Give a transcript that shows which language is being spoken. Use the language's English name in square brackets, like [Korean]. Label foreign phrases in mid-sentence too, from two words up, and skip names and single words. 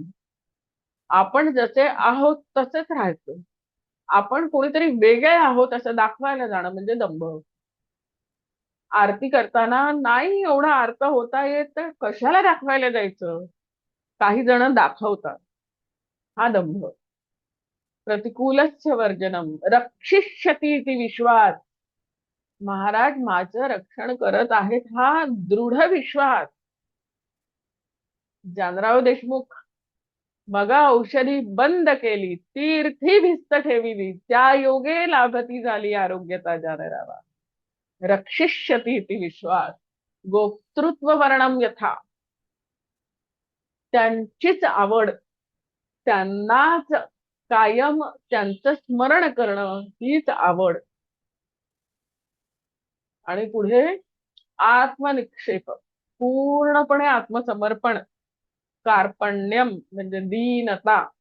[Marathi] आपण जसे आहोत तसेच राहायचं. आपण कोणीतरी वेगळे आहोत असं दाखवायला जाणं म्हणजे दंभ. आरती करताना नाही एवढा आर्त होता येत तर कशाला दाखवायला जायचं? काही जण दाखवतात, हा दंभ. [Sanskrit] प्रतिकूलस्य वर्जनम रक्षिष्यती इति विश्वास, [Marathi] महाराज माझं रक्षण करत आहेत हा दृढ विश्वास. जानराव देशमुख, मगा औषधी बंद केली, तीर्थी भिस्त ठेविली, त्या योगे लाभती झाली आरोग्यता जानरावा. [Sanskrit] रक्षिष्यती इति विश्वास, गोप्तृत्व वर्णम यथा, [Marathi] त्यांचीच आवड, त्यांनाच कायम त्यांचं स्मरण करणं हीच आवड. आणि पुढे आत्मनिक्षेप, पूर्णपणे आत्मसमर्पण, कार्पण्यम म्हणजे दीनता.